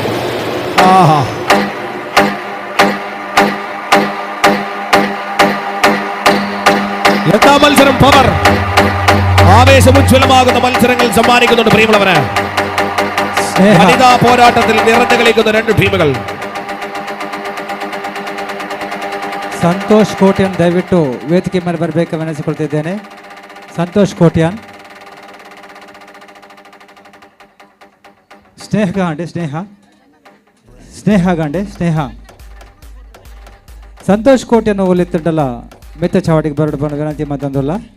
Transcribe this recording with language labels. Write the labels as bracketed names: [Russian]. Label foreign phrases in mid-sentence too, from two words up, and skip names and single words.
[Malayalam] ആഹാ എന്താ മത്സരം. പവർ ആവേശമുജ്വലമാകുന്ന മത്സരങ്ങൾ സമ്മാനിക്കുന്നുണ്ട് പ്രിയമുള്ളവരെ. വനിതാ പോരാട്ടത്തിൽ നിറഞ്ഞു കളിക്കുന്ന രണ്ട് ടീമുകൾ. [Kannada] ಸಂತೋಷ್ ಕೋಟ್ಯಾನ್ ದಯವಿಟ್ಟು ವೇದಿಕೆ ಮೇಲೆ ಬರಬೇಕು ವಿನಂತಿಸಿಕೊಳ್ತಿದ್ದೇನೆ. ಸಂತೋಷ್ ಕೋಟ್ಯಾನ್. [Tulu] ಸ್ನೇಹ ಗಾಂಡೆ ಸಂತೋಷ್ ಕೋಟ್ಯಾನ್ ಒಲಿತ್ತಿದ್ದಲ್ಲ ಮೆತ್ತ ಚಾವಟಿಗೆ ಬರಡು ಬಂದು ವಿನಂತಿ ಮತ್ತೊಂದಲ್ಲ.